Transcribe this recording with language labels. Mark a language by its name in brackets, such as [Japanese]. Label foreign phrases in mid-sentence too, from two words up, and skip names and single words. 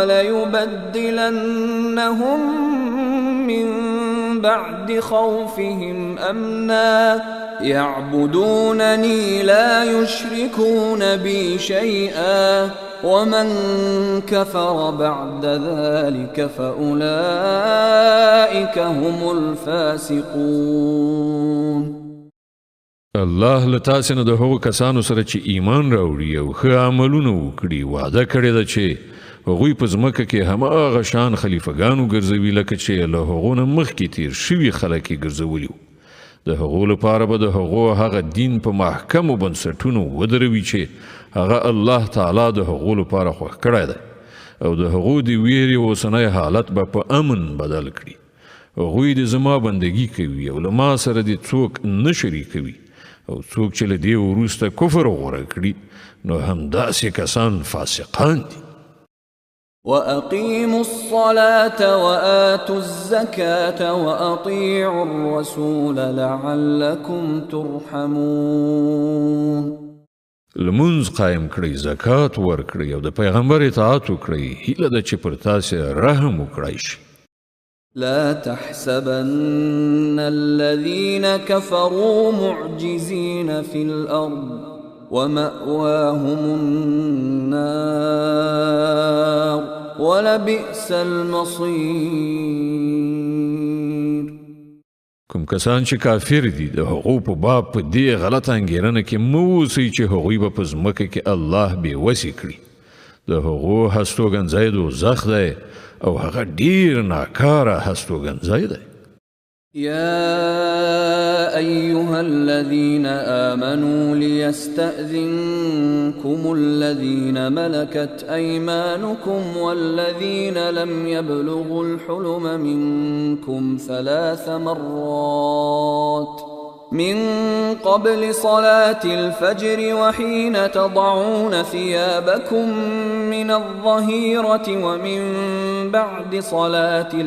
[Arabic] وليبدلنهم من بعد خوفهم أمنا يعبدونني لا يشركون بي شيئا ومن كفر بعد ذلك فأولئك هم الفاسقون. [Pashto] الله له تاسې نه د هغو کسانو سره چې ایمان راوړي او ښه عملونه وکړي وعده کړې ده چې هغوی په ځمکه کې هماغه شان خلیفګانو ګرځوي لکه چې له هغو نه مخکې تیر شوي خلک یې ګرځولي وو. د هغو لپاره به د هغو هغه دین په محکمو بنسټونو ودروي چې هغه الله تعالی د هغو لپاره خوښ کړی دی، او د هغو د ویرې اوسنی حالت به په امن بدل کړي. هغوی د زما بندګي کوي او له ما سره د څوک نه شریکوي، او څوک چې له دې وروسته کفر غوره کړي نو همداسې کسان فاسقان دي. [Arabic] وأقيموا الصلاة وآتوا الزكاة وأطيعوا الرسول لعلكم ترحمون. [Pashto] لمونځ قایم کړئ، زکات ورکړئ او د پیغمبر اطاعت وکړئ، هیله ده چې پر تاسې رحم وکړای شي. [Arabic] لا تحسبن الذين كفروا معجزين في الأرض ومأواهم النار ولبئس المصير. [Pashto] کوم کسان چې کافر دي د هغو په باب په دې غلط انګیرنه کې مه اوسئ چې هغوی به په ځمکه کې الله بې وسې کړي. د هغو هستوګنځی دوزخ دی او هغه ډیر ناکاره هستوګنځی دی. [Arabic] يا أيها الذين آمنوا ليستأذنكم الذين ملكت أيمانكم والذين لم يبلغوا الحلم منكم 3 مرات من قبل صلاة الفجر وحين تضعون ثيابكم من الظهيرة ومن بعد صلاة